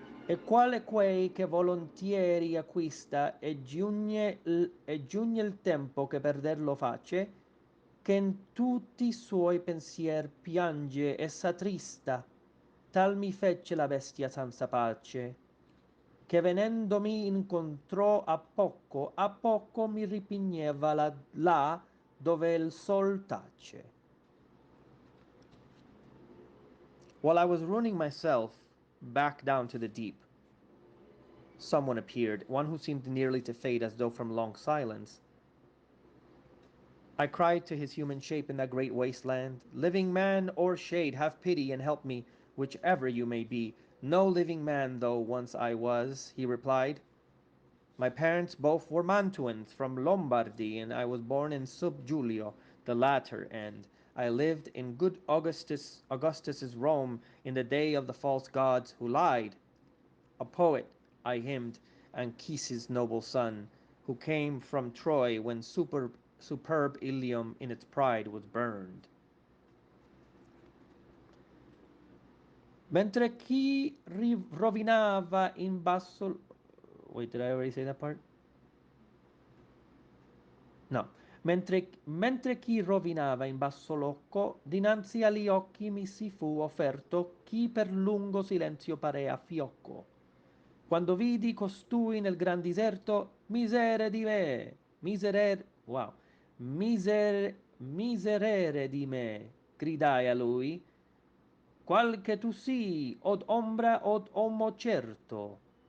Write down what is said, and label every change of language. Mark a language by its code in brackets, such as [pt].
[it] E quale quei che volontieri acquista e giugne il tempo che perderlo face, che in tutti i suoi pensier piange e s'attrista, tal mi fece la bestia senza pace, che venendomi incontrò a poco mi ripigneva là dove il sol tace. [en] While I was ruining myself, back down to the deep, someone appeared, one who seemed nearly to fade as though from long silence. I cried to his human shape in that great wasteland, living man or shade, have pity and help me, whichever you may be. No living man though once I was, he replied. My parents both were Mantuans from Lombardy, and I was born in Sub Giulio, the latter end. I lived in good Augustus's Rome in the day of the false gods who lied. A poet I hymned, Anchises' noble son, who came from Troy when superb Ilium in its pride was burned. [it] Mentre chi rovinava in basso... [en] Wait, did I already say that part? No. [it] Mentre chi rovinava in basso locco, dinanzi agli occhi mi si fu offerto chi per lungo silenzio parea fiocco. Quando vidi costui nel gran diserto, misere di me, miserere di me, gridai a lui, qual che tu sii, od ombra od homo certo.